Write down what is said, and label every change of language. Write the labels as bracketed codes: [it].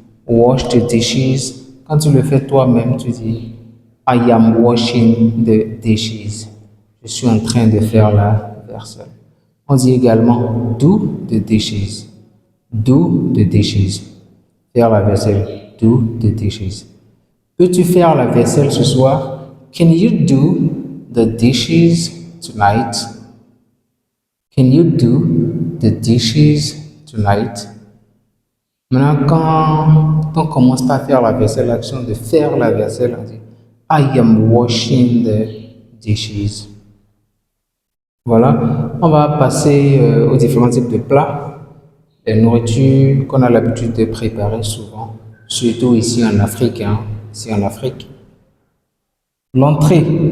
[en] Wash the dishes. [fr] Quand tu le fais toi-même, tu dis [en] I am washing the dishes. [fr] Je suis en train de faire la vaisselle. On dit également [en] do the dishes. Do the dishes. [fr] Faire la vaisselle. [en] Do the dishes. [fr] Peux-tu faire la vaisselle ce soir? [en] Can you do the dishes tonight? Can you do the dishes tonight? [fr] Maintenant, quand on commence par faire la vaisselle, l'action de faire la vaisselle, on dit [en] I am washing the dishes. [fr] Voilà, on va passer aux différents types de plats, les nourritures qu'on a l'habitude de préparer souvent, surtout ici en Afrique. Ici en Afrique. L'entrée.